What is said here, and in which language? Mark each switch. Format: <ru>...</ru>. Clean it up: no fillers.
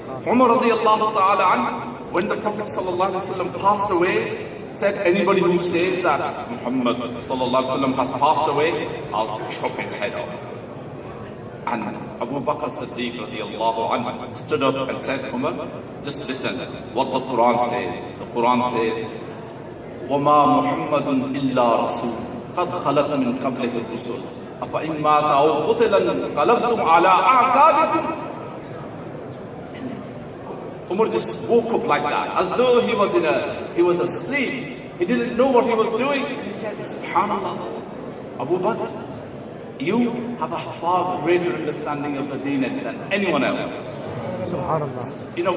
<en>Umar radiyallahu ta'ala anhu, when the Prophet sallallahu alaihi wasallam passed away, said, anybody who says that Muhammad sallallahu alaihi wasallam has passed away, I'll chop his head off. And Abu Bakr Siddiq radiyallahu anhu stood up and said, Umar, just listen what the Quran says. The Quran says,</en> <ar>وَمَا مُحَمَّدٌ إِلَّا رَسُولٌ قَدْ خَلَتْ مِنْ قَبْلِهِ الرُّسُلُ أَفَإِنْ مَاتَ أَوْ قُتِلَ انقَلَبْتُمْ عَلَىٰ أَعْقَابِكُمْ.</ar> <en>Umar just woke up like that, as though he was asleep. He didn't know what he was doing. He said, Subhanallah, Abu Bakr, you have a far greater understanding of the deen than anyone else. Subhanallah.</en>